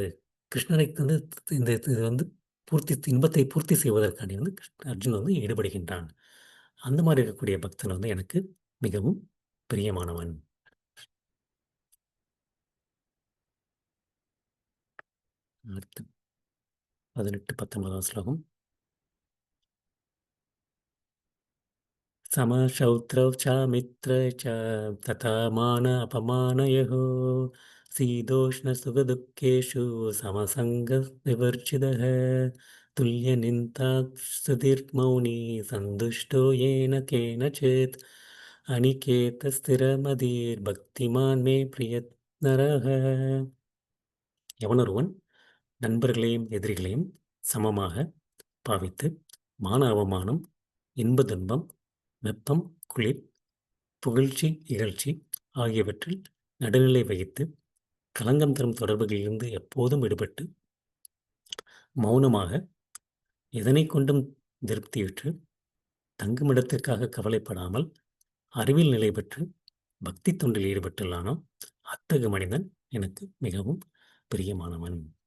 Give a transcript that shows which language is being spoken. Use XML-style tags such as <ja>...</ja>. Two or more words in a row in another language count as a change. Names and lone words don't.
<ta>கிருஷ்ணருக்கு வந்து இந்த இது வந்து இன்பத்தை பூர்த்தி செய்வதற்காண்டி வந்து அர்ஜுனன் வந்து ஈடுபடுகின்றான். அந்த மாரி இருக்கக்கூடிய பக்தன் வந்து எனக்கு மிகவும் பிரியமானவன். அடுத்து 18, 19ஆம் ஸ்லோகம்.</ta> <sa>समशौत्रौ च मित्रे च तथा मान अपमानयोः शीतोष्णसुखदुःखेषु समसङ्गविवर्जितः तुल्यनिन्दास्तुतिर्मौनी सन्तुष्टो येन केनचित् अनिकेतस्थिरमतिर्भक्तिमान् मे प्रियनरः.</sa> <ta>எவனொருவன் நண்பர்களையும் எதிரிகளையும் சமமாக பாவித்து மான அவமானம், இன்ப துன்பம், வெப்பம், குளிர், புகழ்ச்சி, இகழ்ச்சி ஆகியவற்றில் நடுநிலை வகித்து களங்கம் தரும் தொடர்புகளிலிருந்து எப்போதும் விடுபட்டு மௌனமாக எதனைக் கொண்டும் திருப்தியுற்று தங்குமிடத்திற்காக கவலைப்படாமல் அறிவில் நிலை பெற்று பக்தி தொண்டில் ஈடுபட்டுள்ளானோ அத்தகு மனிதன் எனக்கு மிகவும் பிரியமானவன்.</ta>